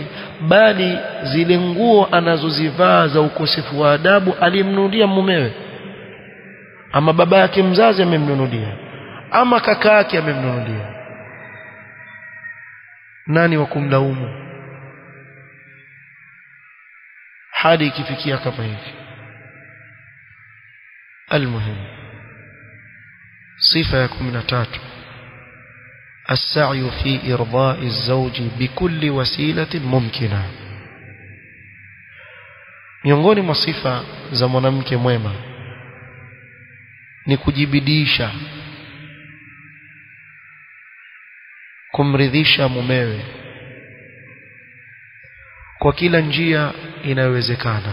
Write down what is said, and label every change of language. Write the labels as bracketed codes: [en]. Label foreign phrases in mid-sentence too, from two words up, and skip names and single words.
[sw] Bali zile nguo anazozivaa za ukosefu wa adabu alimnunulia mumewe, ama baba yake mzazi amemnunulia, ama kaka yake amemnunulia. Nani wa kumlaumu hadi ikifikia kama hivi? Almuhim, sifa ya 13, [ar] السعي في إرضاء الزوج بكل وسيلة ممكنة. [sw] miongoni mwa sifa za mwanamke mwema ni kujibidisha kumridhisha mumewe kwa kila njia inayowezekana.